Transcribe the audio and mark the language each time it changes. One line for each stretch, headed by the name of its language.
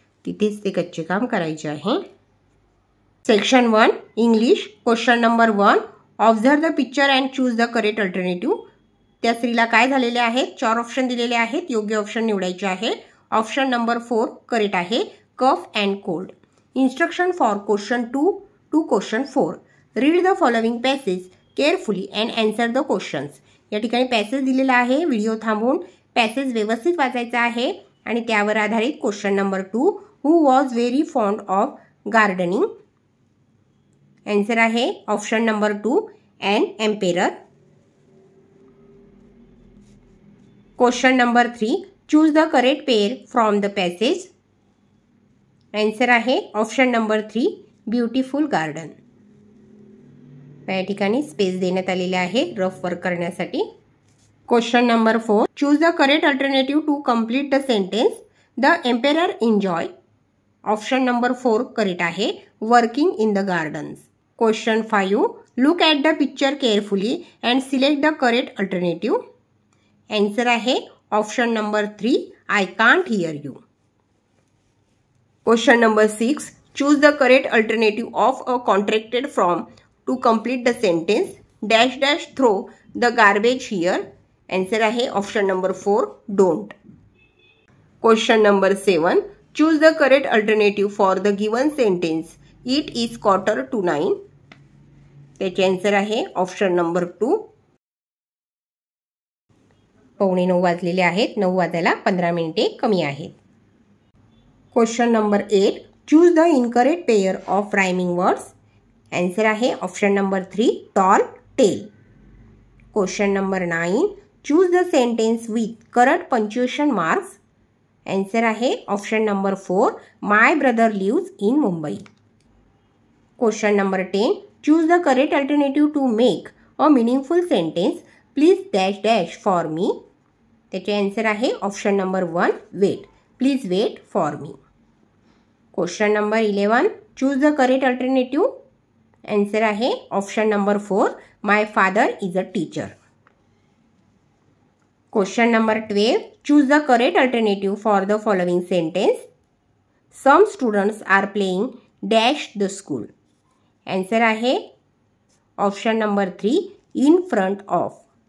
Marathi: तिथेच ते कच्चे काम करायचे आहे।
English: Section 1 English question number 1 observe the picture and choose the correct alternative.
Marathi: त्या स्त्रीला काय झालेले आहेत? 4 ऑप्शन दिलेले आहेत, योग्य ऑप्शन निवडायचे आहे। ऑप्शन नंबर 4 करेक्ट आहे,
English: Cough and cold. Instruction for question 2 to question 4 read the following passage carefully and answer the questions.
Marathi: या ठिकाणी पॅसेज दिलेला आहे। व्हिडिओ थांबवून पॅसेज व्यवस्थित वाचायचा आहे आणि त्यावर आधारित question number 2
English: Who was very fond of gardening.
Marathi: Answer आहे option number 2
English: An emperor. Question number 3 choose the correct pair from the passage.
Marathi: Answer आहे ऑप्शन नंबर 3
English: Beautiful garden.
Marathi: या ठिकाणी स्पेस देण्यात आलेले आहे रफ वर्क करण्यासाठी।
English: Question number 4 choose the correct alternative to complete the sentence the emperor enjoy.
Marathi: Option number 4 correct आहे,
English: Working in the gardens. Question 5 look at the picture carefully and select the correct alternative.
Marathi: Answer आहे option number 3
English: I can't hear you. Question number 6 choose the correct alternative of a contracted from to complete the sentence dash dash throw the garbage here.
Marathi: Answer आहे option number 4 don't.
English: Question number 7 choose the correct alternative for the given sentence it is 8:45।
Marathi: त्याचे answer आहे option number 2 9:15 वाजलेले आहेत। 9 वाजायला 15 मिनिटे कमी आहेत।
English: Question number 8 choose the incorrect pair of rhyming words.
Marathi: Answer आहे option number 3
English: Tall tale. Question number 9 choose the sentence with correct punctuation marks.
Marathi: Answer आहे option number 4
English: My brother lives in Mumbai. Question number 10 choose the correct alternative to make a meaningful sentence please dash dash for me.
Marathi: त्याचे answer आहे option number 1
English: Wait, please wait for me. Question number 11 choose the correct alternative.
Marathi: Answer आहे option number 4
English: My father is a teacher. Question number 12 choose the correct alternative for the following sentence some students are playing dash the school.
Marathi: Answer आहे option number 3
English: In front of.